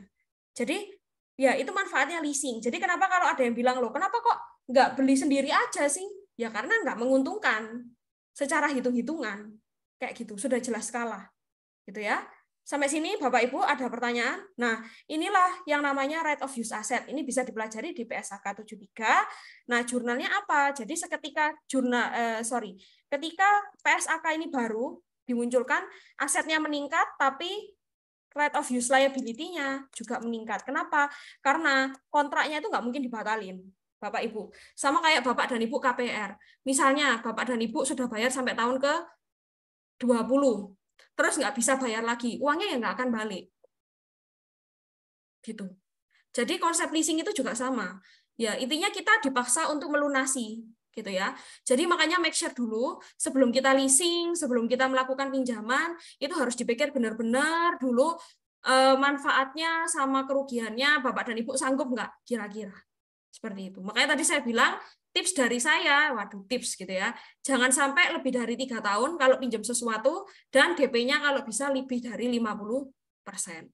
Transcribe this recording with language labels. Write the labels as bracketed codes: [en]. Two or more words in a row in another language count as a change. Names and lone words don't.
[id] Jadi ya itu manfaatnya leasing. Jadi kenapa kalau ada yang bilang, loh kenapa kok nggak beli sendiri aja sih? Ya karena nggak menguntungkan secara hitung-hitungan. Kayak gitu, sudah jelas kalah. Gitu ya. Sampai sini Bapak Ibu ada pertanyaan? Nah, inilah yang namanya [en] right of use asset. [id] Ini bisa dipelajari di PSAK 73. Nah, jurnalnya apa? Jadi ketika ketika PSAK ini baru dimunculkan, asetnya meningkat tapi [en] right of use liability- [id] nya juga meningkat. Kenapa? Karena kontraknya itu nggak mungkin dibatalin. Bapak Ibu. Sama kayak Bapak dan Ibu KPR. Misalnya Bapak dan Ibu sudah bayar sampai tahun ke-20. Terus nggak bisa bayar lagi, uangnya ya nggak akan balik. Gitu. Jadi konsep leasing itu juga sama. Ya, intinya kita dipaksa untuk melunasi, gitu ya. Jadi makanya [en] make sure [id] dulu sebelum kita leasing, sebelum kita melakukan pinjaman, itu harus dipikir benar-benar dulu manfaatnya sama kerugiannya Bapak dan Ibu sanggup nggak kira-kira. Seperti itu. Makanya tadi saya bilang tips dari saya, waduh tips gitu ya, jangan sampai lebih dari 3 tahun kalau pinjam sesuatu dan DP-nya kalau bisa lebih dari 50%.